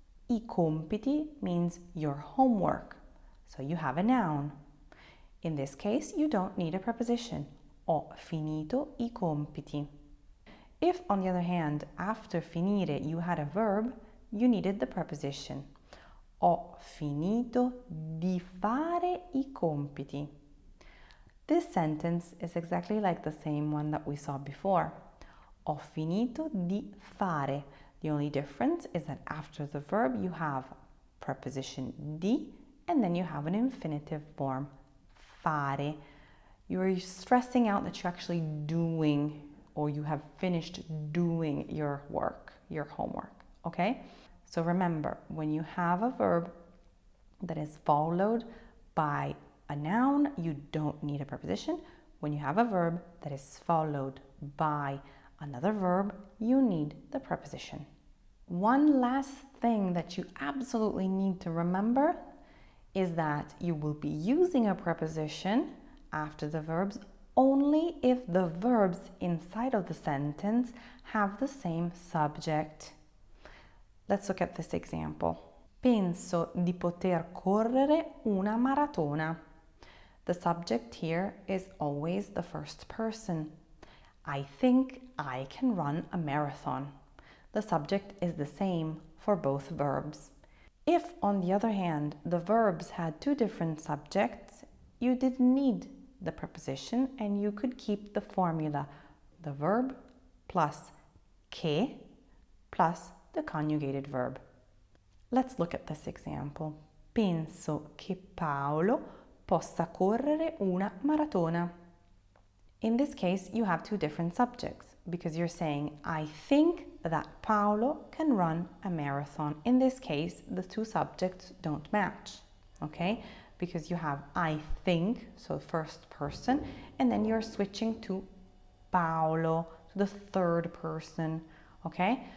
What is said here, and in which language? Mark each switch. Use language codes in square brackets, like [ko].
[en] I compiti means your homework. So you have a noun. In this case, you don't need a preposition. [it] Ho finito I compiti. [en] If, on the other hand, after finire you had a verb, you needed the preposition. [it] Ho finito di fare I compiti. [en] This sentence is exactly like the same one that we saw before. [it] Ho finito di fare. [en] The only difference is that after the verb you have preposition di and then you have an infinitive form, fare. You are stressing out that you're actually doing or you have finished doing your work, your homework, okay? So remember, when you have a verb that is followed by a noun, you don't need a preposition. When you have a verb that is followed by another verb, you need the preposition. One last thing that you absolutely need to remember is that you will be using a preposition after the verbs only if the verbs inside of the sentence have the same subject. Let's look at this example. [it] Penso di poter correre una maratona. [en] The subject here is always the first person. I think I can run a marathon. The subject is the same for both verbs. If, on the other hand, the verbs had two different subjects, you didn't need the preposition and you could keep the formula, the verb plus che plus the conjugated verb. Let's look at this example. [it] Penso che Paolo possa correre una maratona. [en] In this case, you have two different subjects because you're saying, I think that Paolo can run a marathon. In this case, the two subjects don't match, okay? Because you have I think, so first person, and then you're switching to Paolo, to the third person, okay?